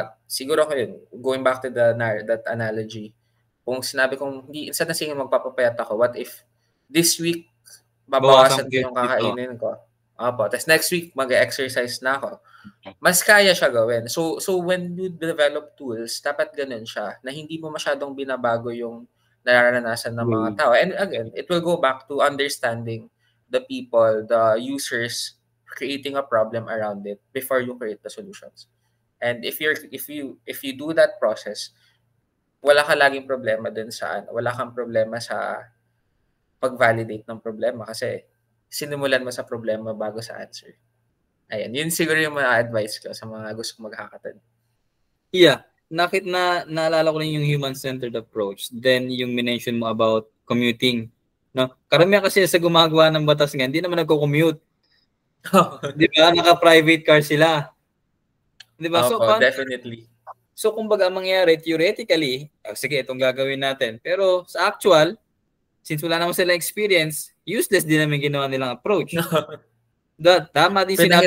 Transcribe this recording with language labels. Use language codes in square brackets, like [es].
[tl] siguro ko yun, [en] going back to that analogy, [tl] kung sinabi kong, instead na sige magpapapayat ako, [en] what if this week, [tl] babawasan ko yung kakainin ko. Tapos next week, mag-exercise na ako. Mas kaya siya gawin. [en] So when you develop tools, [tl] dapat ganun siya, na hindi mo masyadong binabago yung nararanasan ng mga tao. [en] And again, it will go back to understanding the people, the users, creating a problem around it before you create the solutions. And if you do that process, [tl] wala ka laging problema dun wala kang problema sa pag-validate ng problema kasi sinimulan mo sa problema bago sa answer. Ayan, yun siguro yung mga advice ko sa mga gusto mag-hackathon. Yeah, naalala ko rin yung human-centered approach. Then yung mention mo about commuting. No? Karamihan kasi sa gumagawa ng batas nga, hindi naman nagko-commute. Di ba? Naka-private car sila. Di ba? So, [en] definitely. [tl] So, kumbaga, mangyayari, theoretically, sige, itong gagawin natin. Pero sa actual, since wala naman sila experience, useless din namin ginawa nilang approach. Tama din sinabi.